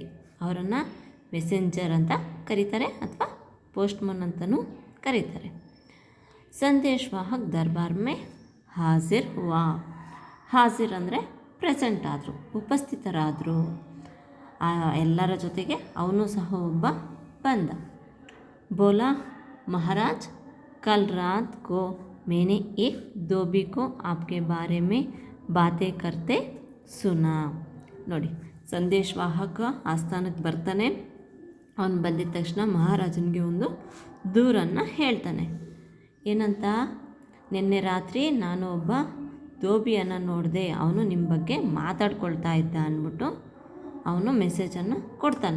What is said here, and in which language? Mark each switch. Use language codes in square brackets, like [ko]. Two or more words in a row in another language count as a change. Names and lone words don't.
[kn] ಅವರನ್ನು ಮೆಸೆಂಜರ್ ಅಂತ ಕರೀತಾರೆ ಅಥವಾ ಪೋಸ್ಟ್ಮನ್ ಅಂತಲೂ ಕರೀತಾರೆ. [hi] संदेशवाहक दरबार में हाज़िर हुआ. [kn] ಹಾಜಿರ್ ಅಂದರೆ ಪ್ರೆಸೆಂಟ್ ಆದರು, ಉಪಸ್ಥಿತರಾದರು. ಎಲ್ಲರ ಜೊತೆಗೆ ಅವನು ಸಹ ಒಬ್ಬ ಬಂದ. [hi] ಬೋಲಾ, महाराज, कल रात को मैंने एक धोबी को आपके बारे में बातें करते सुना. [kn] ನೋಡಿ, ಸಂದೇಶವಾಹಕ ಆಸ್ಥಾನಕ್ಕೆ ಬರ್ತಾನೆ. ಅವನು ಬಂದಿದ ತಕ್ಷಣ ಮಹಾರಾಜನಿಗೆ ಒಂದು ದೂರನ್ನು ಹೇಳ್ತಾನೆ. ಏನಂತ? ನಿನ್ನೆ ರಾತ್ರಿ ನಾನು ಒಬ್ಬ ಧೋಬಿಯನ್ನು ನೋಡಿದೆ, ಅವನು ನಿಮ್ಮ ಬಗ್ಗೆ ಮಾತಾಡ್ಕೊಳ್ತಾ ಇದ್ದ ಅಂದ್ಬಿಟ್ಟು ಅವನು ಮೆಸೇಜನ್ನು ಕೊಡ್ತಾನೆ.